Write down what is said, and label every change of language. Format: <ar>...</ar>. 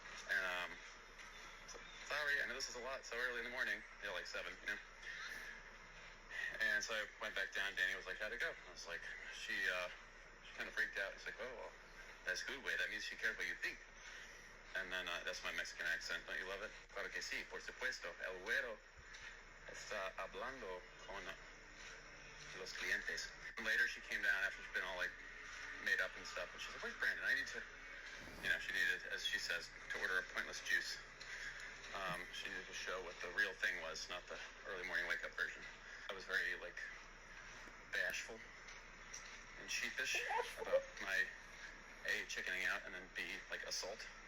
<en>And, so, sorry, I know this is a lot, so early in the morning. Like 7, you know. And so I went back down. Danny was like, how'd it go? I was like, she kind of freaked out. He's like, oh, well, that's good way. That means she cares what you think. And then that's my Mexican accent. Don't you love it?</en> <es>Claro que sí, por supuesto. El güero está hablando con los clientes.</es> <en>Later, she came down after she'd been all, like, made up and stuff, and she's like, where's Brandon? I need to, she needed, as she says, to order a pointless juice. She needed to show what the real thing was, not the early morning wake-up version. I was very, like, bashful and sheepish about my, A, chickening out, and then B, like, assault.</en>